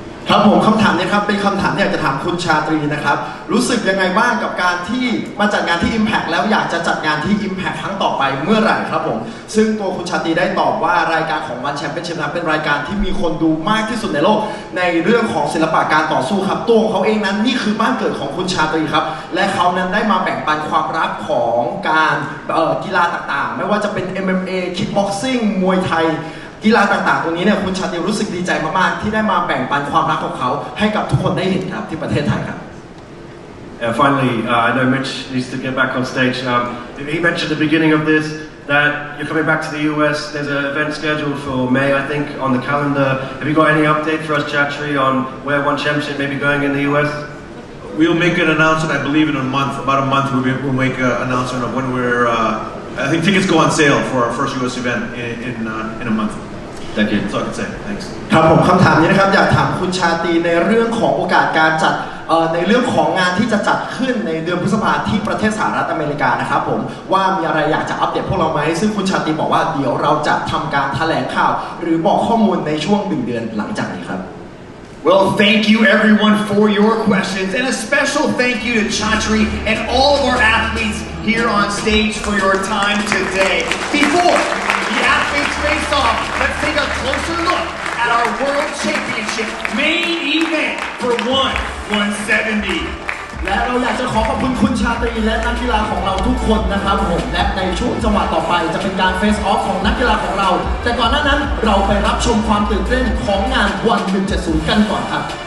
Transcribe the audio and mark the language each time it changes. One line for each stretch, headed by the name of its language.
Thai: ครับผมคำถามนี้ครับเป็นคำถามที่อยากจะถามคุณชาตรีนะครับรู้สึกยังไงบ้างกับการที่มาจัดงานที่ Impact แล้วอยากจะจัดงานที่ Impact ครั้งต่อไปเมื่อไหร่ครับผมซึ่งตัวคุณชาตรีได้ตอบว่ารายการของวันแชมเปี้ยนชิพนั้นเป็นรายการที่มีคนดูมากที่สุดในโลกในเรื่องของศิลปะการต่อสู้ครับตัวเขาเองนั้นนี่คือบ้านเกิดของคุณชาตรีครับและเขานั้นได้มาแบ่งปันความรักของการ กีฬาต่างๆไม่ว่าจะเป็น MMA Kickboxing มวยไทยกีฬาต่างๆตรงนี้เนี่ยคุณชาติรู้สึกดีใจมากๆที่ได้มาแบ่งปันความรักของเขาให้กับทุกคนได้เห็นครับที่ประเทศไทยครับ
English: Finally, I know Mitch needs to get back on stage. He mentioned at the beginning of this that you're coming back to the US. There's an event scheduled for May, I think, on the calendar. Have you got any update for us, Chatri, on where one championship may be going in the US? We'll make an announcement, I believe, in a month. About a month, we'll make an announcement of when we're. I think tickets go on sale for our first US event in a month.Thank you. That's all I can say. Thanks.
Thai: ครับผมคำถามนี้นะครับอยากถามคุณชาตรีในเรื่องของโอกาสการจัดในเรื่องของงานที่จะจัดขึ้นในเดือนพฤษภาคมที่ประเทศสหรัฐอเมริกานะครับผมว่ามีอะไรอยากจะอัปเดตพวกเราไหมซึ่งคุณชาตรีบอกว่าเดี๋ยวเราจะทำการแถลงข่าวหรือบอกข้อมูลในช่วง1 เดือนหลังจากนี้ครับ
English: Well, thank you everyone for your questions and a special thank you to Chatri and all of our athletes here on stage for your time today. Before the athletes face off, let's take a closer look at our World Championship main event for 170.
Thai: และเราอยากจะขอบคุณคุณชาตรีและนักกีฬาของเราทุกคนนะครับผมและในช่วงจังหวะต่อไปจะเป็นการเฟซออฟของนักกีฬาของเราแต่ก่อนหน้านั้นเราไปรับชมความตื่นเต้นของงาน1170กันก่อนครับ